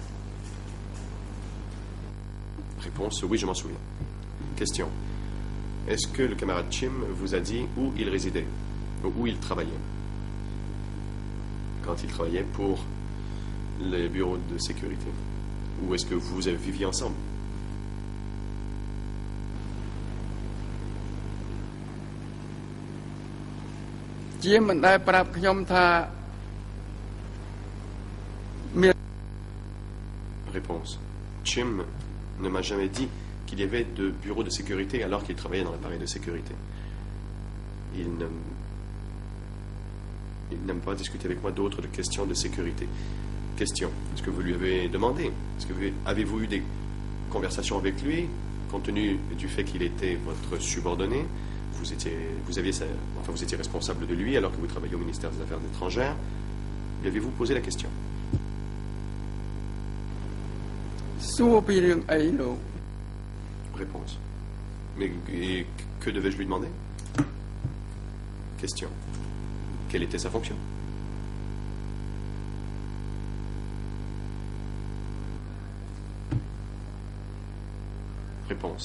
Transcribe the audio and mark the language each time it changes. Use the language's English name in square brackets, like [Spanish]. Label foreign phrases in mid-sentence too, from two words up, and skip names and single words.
[French] Réponse, oui, je m'en souviens. Question. Est-ce que le camarade Chim vous a dit où il résidait, ou où il travaillait, quand il travaillait pour les bureaux de sécurité? Ou est-ce que vous viviez ensemble? [Khmer] ជាមិនដែលប្រាប់ខ្ញុំថាមាន [French] Réponse. Chim ne m'a jamais dit qu'il y avait de bureaux de sécurité alors qu'il travaillait dans l'appareil de sécurité. Il n'aime pas discuter avec moi d'autres de questions de sécurité. Question. Est-ce que vous lui avez demandé? Est-ce que avez-vous eu des conversations avec lui, compte tenu du fait qu'il était votre subordonné? Vous étiez responsable de lui alors que vous travailliez au ministère des Affaires étrangères. Lui avez-vous posé la question? [Khmer] សួរពីរឿងអីលោក [French] Réponse. Mais que devais-je lui demander? Question. Quelle était sa fonction? Réponse.